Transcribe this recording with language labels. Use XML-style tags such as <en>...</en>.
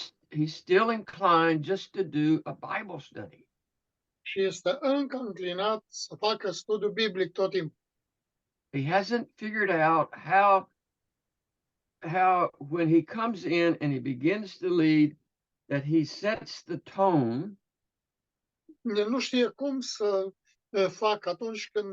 <en>He's still inclined just to do a Bible study.</en> <ro>Și este încă înclinat să facă studiu biblic tot timpul.</ro> <en>He hasn't figured out how when he comes in and he begins to lead, that he sets the tone</en> <ro>el nu știe cum să facă atunci când</ro>